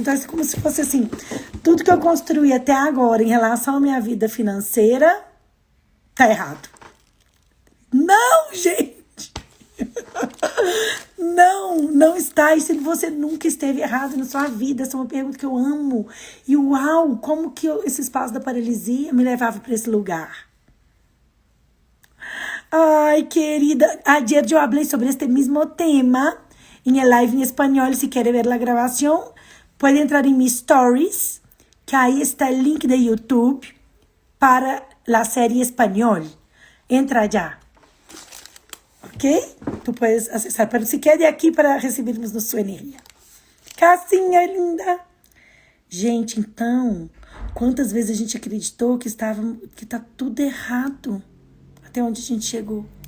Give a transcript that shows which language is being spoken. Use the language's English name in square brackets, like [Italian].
[Portuguese] Então, é como se fosse assim, tudo que eu construí até agora em relação à minha vida financeira, tá errado. Não, gente! Não está. E se você nunca esteve errado na sua vida, essa é uma pergunta que eu amo. E uau, como que esse espaço da paralisia me levava para esse lugar? [Spanish] Ay, querida, ayer yo hablé sobre este mismo tema en el live en español. Si quiere ver la grabación, puede entrar en mis stories, que ahí está el link de YouTube para la serie español. Entra allá. ¿Ok? Tú puedes acessar. [Portuguese] Pero se quede aqui para recebermos sua energia. Cassinha linda. Gente, então, quantas vezes a gente acreditou que tá tudo errado? Até onde a gente chegou.